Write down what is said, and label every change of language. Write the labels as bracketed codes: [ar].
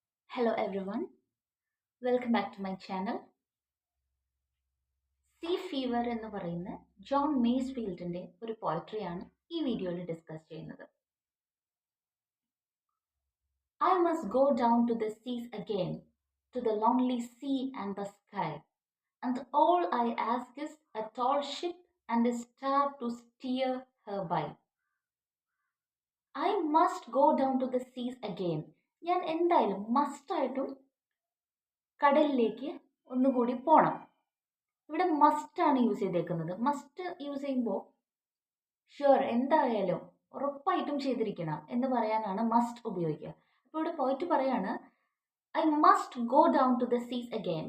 [en] Hello everyone, welcome back to my channel. [ml] See fever എന്ന് പറയുന്ന John മേസ്ഫീൽഡിന്റെ ഒരു പോയട്രിയാണ് ഈ വീഡിയോയിൽ ഡിസ്കസ് ചെയ്യുന്നത്. [en] I must go down to the seas again, to the lonely sea and the sky, and all I ask is a tall ship and a star to steer her by. I must go down to the seas again. [ml] ഞാൻ എന്തായാലും മസ്റ്റായിട്ടും കടലിലേക്ക് ഒന്നുകൂടി പോകണം. ഇവിടെ മസ്റ്റാണ് use ചെയ്തേക്കുന്നത്. Must use ചെയ്യുമ്പോൾ ഷുവർ എന്തായാലും ഉറപ്പായിട്ടും ചെയ്തിരിക്കണം എന്ന് പറയാനാണ് മസ്റ്റ് ഉപയോഗിക്കുക. അപ്പോൾ ഇവിടെ പോയിട്ട് പറയാണ് [en] I must go down to the seas again.